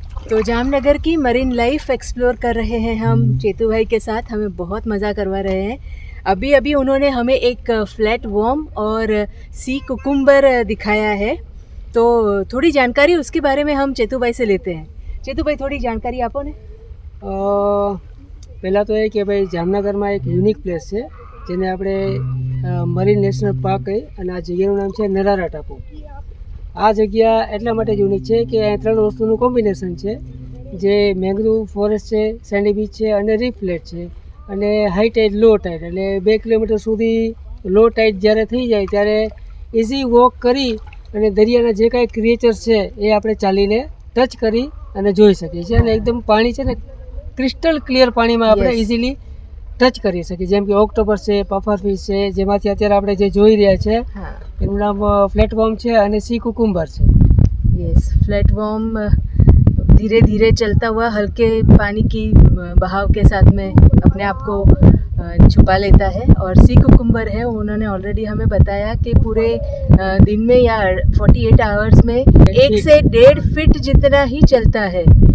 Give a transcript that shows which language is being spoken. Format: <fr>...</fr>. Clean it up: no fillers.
<hi>तो जामनगर की marine life explore कर रहे हैं हम चेतू भाई के साथ। हमें बहुत मज़ा करवा रहे हैं। अभी अभी उन्होंने हमें एक फ्लैट वर्म और सी कुकुम्बर दिखाया है, तो थोड़ी जानकारी उसके बारे में हम चेतू भाई से लेते हैं। चेतू भाई थोड़ी जानकारी</hi> <gu>आपो ने। પહેલાં તો એ કે ભાઈ જામનગરમાં એક યુનિક પ્લેસ છે જેને આપણે મરીન નેશનલ પાર્ક કહી અને આ જગ્યાનું નામ છે નરારા ટાપુ। આ જગ્યા એટલા માટે યુનિક છે કે આ ત્રણ વસ્તુનું કોમ્બિનેશન છે, જે મેંગ્રુવ ફોરેસ્ટ છે, સેન્ડી બીચ છે અને રીફ ફ્લેટ છે અને હાઈ ટાઈડ લો ટાઈડ એટલે 2 કિલોમીટર સુધી લો ટાઈડ જ્યારે થઈ જાય ત્યારે ઇઝી વોક કરી અને દરિયાના જે કાંઈ ક્રિએચર્સ છે એ આપણે ચાલીને ટચ કરી અને જોઈ શકીએ છીએ અને એકદમ પાણી છે ને ક્રિસ્ટલ ક્લિયર પાણીમાં આપણે ઇઝીલી ટચ કરી શકીએ। જેમ કે ઓક્ટોપસ છે, પફર ફિશ છે, જેમાંથી અત્યારે આપણે જે જોઈ રહ્યા છે એનું નામ ફ્લેટવોર્મ છે અને सी कुकुम्बर છે।</gu> <hi>यस, फ्लैटवॉर्म धीरे धीरे चलता हुआ हल्के पानी की बहाव के साथ में अपने आप को छुपा लेता है। और सी कुकुम्बर है, उन्होंने ऑलरेडी हमें बताया कि पूरे दिन में या 48 आवर्स में 1 से 1.5 फीट जितना ही चलता है।</hi>